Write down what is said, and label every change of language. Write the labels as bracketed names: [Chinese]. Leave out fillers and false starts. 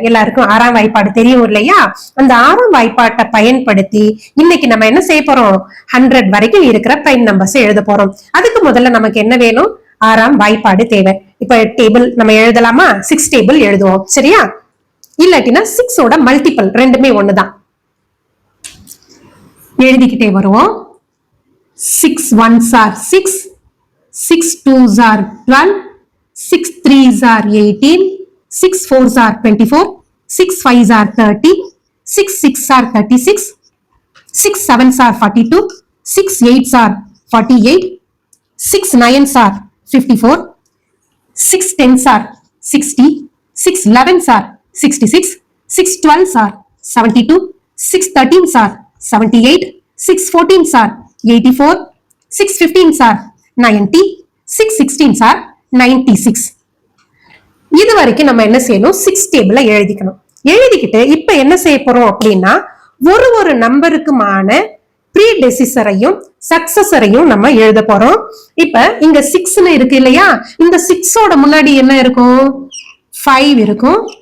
[Tamil] எல்லாருக்கும் 6ஆம் வாய்ப்பாடு தெரியும் இல்லையா? அந்த 6ஆம் வாய்ப்பாட்டை பயன்படுத்தி இன்னைக்கு நம்ம என்ன செய்ய போறோம்? 100 வரைக்கும் இருக்கிற பிரைம் நம்பர்ஸ் எழுத போறோம். அதுக்கு முதல்ல நமக்கு என்ன வேணும்? 6ஆம் வாய்ப்பாடு தேவை. இப்ப டேபிள் நம்ம எழுதலாமா? 6 டேபிள் எழுதுவோம். சரியா? இல்லாட்டினா 6ஓட மல்டிபிள் ரெண்டுமே ஒண்ணுதான். எழுதிக்கிட்டே வருவோம். [English] 6 1s are 6, 6 2s are 12, 6 3s are 18, 6 4s are 24, 6 5s are 30, 6 6s are 36, 6 7s are 42, 6 8s are 48, 6 9s are 54, 6 10s are 60, 6 11s are 66, 6 12s are 72, 6 13s are 78, 6 14s are 84, 6 15s are 90, 6 16s are 96. [Tamil] இது வரைக்கும் நம்ம என்ன செய்யணும்? 6 டேபிள எழுதிக்கணும். எழுதிக்கிட்டு இப்ப என்ன செய்ய போறோம் அப்படின்னா ஒரு நம்பருக்குமான ப்ரீடெசிசரையும் சக்சஸரையும் நம்ம எழுத போறோம். இப்ப இங்க 6ன்னு இருக்கு இல்லையா? இந்த 6ஓட முன்னாடி என்ன இருக்கும்? 5 இருக்கும்.